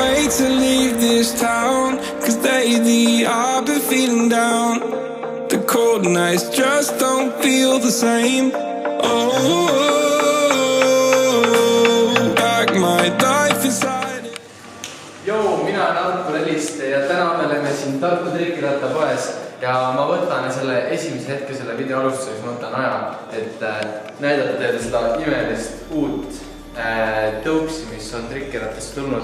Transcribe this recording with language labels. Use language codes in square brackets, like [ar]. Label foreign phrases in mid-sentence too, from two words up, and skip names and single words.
[en] to leave this town, cause lately I've been feeling down. The cold nights just don't feel the same. Oh, like my life inside. [et] Joo, mina olen Artur Eliste ja täna me oleme siin Tartu trikirattapoes ja ma võtan selle esimese hetke selle video alustuseks, ma võtan aja, et näidata teile seda imelist uut tõuksi, mis on trikirattast tulnud.